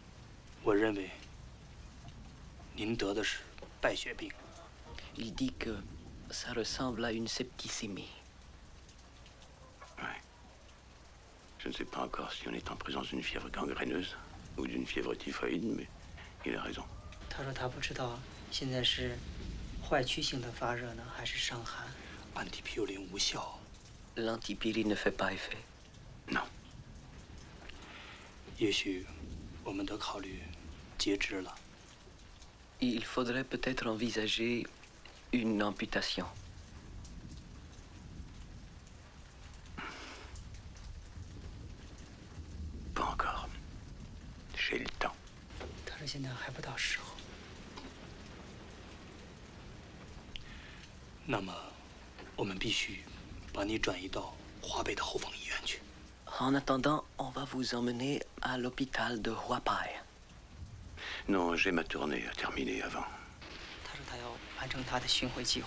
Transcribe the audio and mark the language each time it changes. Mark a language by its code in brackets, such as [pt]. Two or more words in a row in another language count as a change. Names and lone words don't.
[fr] Il dit que ça ressemble à une septicémie. Ouais. Je ne sais pas encore si on est en présence d'une fièvre gangréneuse ou d'une fièvre typhoïde, mais il a raison. [zh] 他说他不知道现在是坏曲性的发热呢，还是伤寒。 [fr] Antipyréine 无效。L'antipyrine ne fait pas effet. Non. [zh] 也许我们得考虑截肢了。 [fr] Il faudrait peut-être envisager une amputation. Pas encore. J'ai le temps. [zh] 他说现在还不到时候。那么，我们必须把你转移到华北的后方医院去。 [fr] En attendant, on va vous emmener à l'hôpital de Huapai. Non, j'ai ma tournée à terminer avant. [zh] 他说他要完成他的巡回计划。